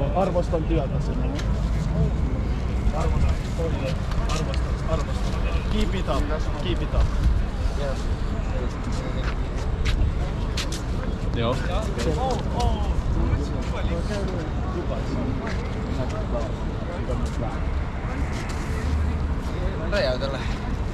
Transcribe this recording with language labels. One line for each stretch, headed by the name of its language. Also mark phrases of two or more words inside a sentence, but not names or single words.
Finnish: Arvostan työtä sinua. Arvostan.
English: Keep it up.
Finnish: Joo. Räjäytellä.